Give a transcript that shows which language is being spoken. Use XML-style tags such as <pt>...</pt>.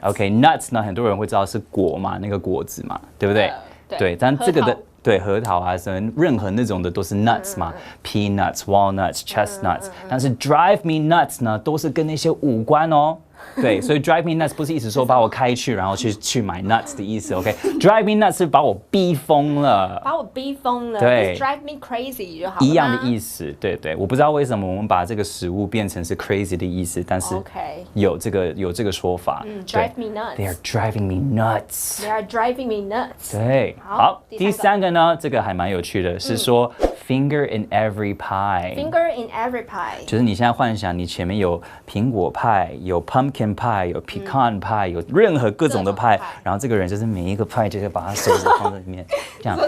<zh>OK，nuts 呢，很多人会知道是果嘛，那个果子嘛，对不对？对，但这个的对核桃啊什么任何那种的都是 nuts 嘛，peanuts、walnuts、chestnuts。但是</zh> <en>drive me nuts</en> <zh>呢，都是跟那些无关哦。对，所以</zh> <en>drive me nuts</en> <zh>不是意思说把我开去，然后去买 nuts 的意思。 OK，</zh> <en>drive me nuts</en> <zh>是把我逼疯了。把我逼疯了。对，</zh> <en>drive me crazy</en> <zh>就好了。一样的意思，对对。我不知道为什么我们把这个食物变成是 crazy 的意思，但是有这个说法。</zh> <en>drive me nuts。 They are driving me nuts。 They are driving me nuts。</en> <zh>对，好，第3个呢，这个还蛮有趣的，是说</zh> <en>finger in every pie。</en> <zh>Finger</zh> <en>in every pie。</en> <zh>就是你现在幻想你前面有苹果派，有 pumpkin pie， 有 pecan pie， 有任何各种的派，然后这个人就是每一个派就是把他手指放在里面，这样。</zh>